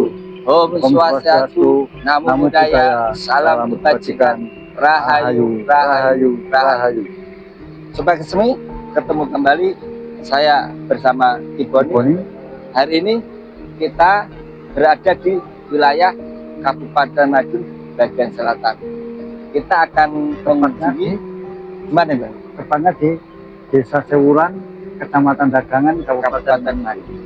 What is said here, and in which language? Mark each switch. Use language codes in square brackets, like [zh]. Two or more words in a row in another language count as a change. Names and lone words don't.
[id] Om Swastiastu, Namo Buddhaya, Salam Kebajikan, Rahayu, Rahayu, Rahayu. Sobat Kesemi, ketemu kembali saya bersama Iboni. Hari ini kita berada di wilayah Kabupaten Madiun bagian selatan. Kita akan mengunjungi mana, Bang? Tepatnya di Desa Sewuran, Kecamatan Dagangan, Kabupaten Madiun.